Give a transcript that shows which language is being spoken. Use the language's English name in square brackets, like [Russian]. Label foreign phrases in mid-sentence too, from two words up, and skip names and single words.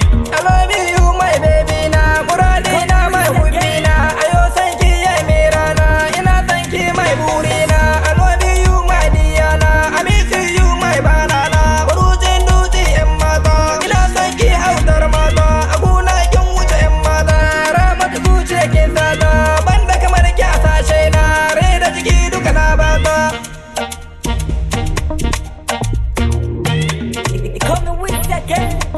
[English] I love you, my baby na, [Hausa] muradi na, [English] my hubbi na. [Hausa] Ayo san ki ya mai rana, ina san ki, my buri na. [English] I love you, my dear na, I miss you, my banana. [Hausa] Burujin dutse ƴan mata, ina san ki hautar mata. A gona kin wuce ƴan mata, Ramatu zuciya kin sata. Banda kamar ki a sashe na, rai da jiki duka na bata. [English] Coming with that gang.